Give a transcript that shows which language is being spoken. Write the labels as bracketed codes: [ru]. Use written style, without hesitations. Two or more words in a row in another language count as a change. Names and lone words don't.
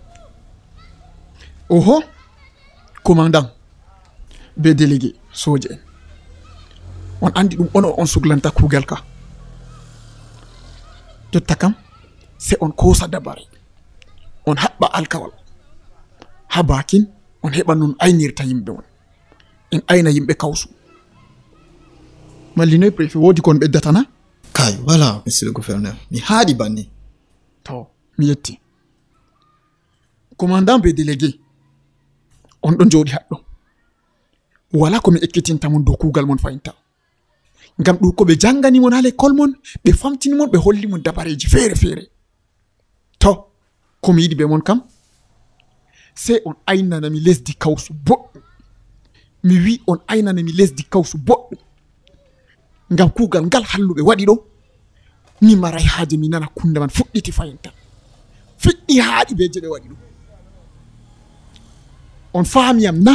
[ff] oho commandant be délégué soje en on andi ɗum on suglanta kuugal ka jotta kam se on kosa dabare on haɓɓa alkawal ha bakin on heɓa non aynirta yimɓe on en ayna yimɓe kawsu malli noy préfet wodi kon ɓeddatana kay [fr] voilà monsieur le gouverneur [ff] mi haaɗi banni to mi yetti commandant be délégué on ɗon jooɗi haɗɗo wala komi ekkitinta mon dow kuugal mon fayinta ngam ɗum ko ɓe jangani mon ha l'école mon ɓe famtini mon ɓe holli mon dabareji feere feere to komi yiɗi be mon kam se on aynanami lesdi kawsu boɗɗum mi wi on aynanami lesdi kawsu boɗɗum ngam kuugal ngal halluɓe waɗi ɗo mi maray haaje mi nana kunde man fuɗɗiti fayinta fiɗɗi haaɗi be je ɓe waɗi ɗum on faamiyam na